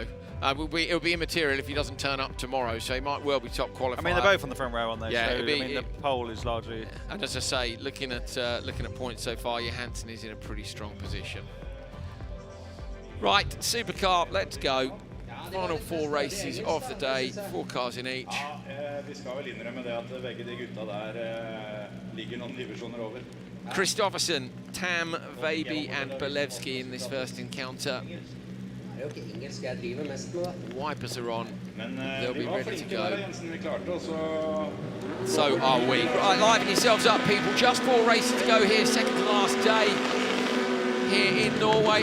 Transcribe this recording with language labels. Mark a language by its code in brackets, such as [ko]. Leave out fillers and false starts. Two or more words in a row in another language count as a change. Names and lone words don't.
[en] It'll be immaterial if he doesn't turn up tomorrow, so he might well be top qualifier. I mean, they're both on the front row, aren't they? Yeah, so, the pole is largely. And as I say, looking at points so far, Johansson is in a pretty strong position. Right, Supercar, let's go. Final 4 races of the day, 4 cars in each. [no] Vi skal vel innrømme det at begge de gutta der ligger noen divisjoner over. [en] Kristoffersen, Tam, Veiby and Belevsky in this first encounter. Wipers are on. They'll be ready to go. So are we. Right, liven yourselves up, people. Just 4 races to go here, second to last day here in Norway.